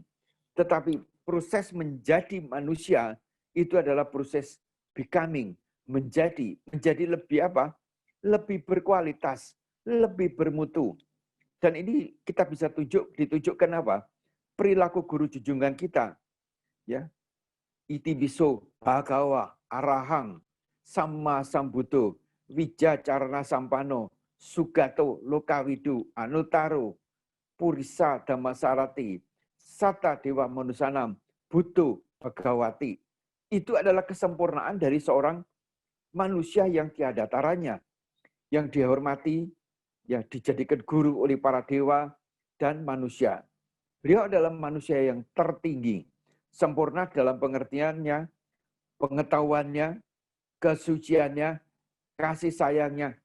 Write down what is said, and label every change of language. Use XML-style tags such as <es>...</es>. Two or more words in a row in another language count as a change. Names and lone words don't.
<id>Tetapi proses menjadi manusia itu adalah proses becoming. Menjadi lebih apa? Lebih berkualitas, lebih bermutu. Dan ini kita bisa ditunjukkan apa? Perilaku guru junjungan kita. Ya.</id> <pi>Iti biso, bhagawa, arahang, samma sambuddho, wija carana sampano, sugato, lokawidu, anutaro, purisa dhammasarati, sata dewa manusanam, buddho, bhagawati.</pi> <id>Itu adalah kesempurnaan dari seorang manusia yang tiada taranya, yang dihormati, ya dijadikan guru oleh para dewa dan manusia. Beliau adalah manusia yang tertinggi, sempurna dalam pengertiannya, pengetahuannya, kesuciannya, kasih sayangnya.</id>